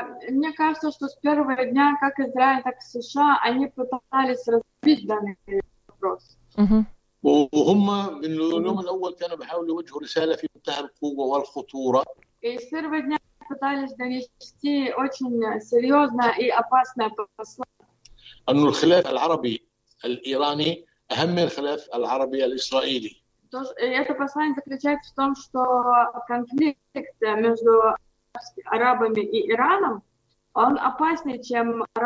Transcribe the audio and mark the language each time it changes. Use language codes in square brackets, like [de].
[ru] Мне кажется, что с первого дня как Израиль, так и США, они пытались разбить данный вопрос. [ar] وهم من اليوم الأول كانوا بيحاولوا يوجهوا رسالة في منتهى القوة والخطورة. [ru] И с первого дня пытались донести очень серьезное и опасное послание. [ar] أن الخلاف العربي الإيراني أهم من الخلاф العربي الإسرائيلي. [ru] Это послание заключается в том, что конфликт между арабами и Ираном, он опаснее, чем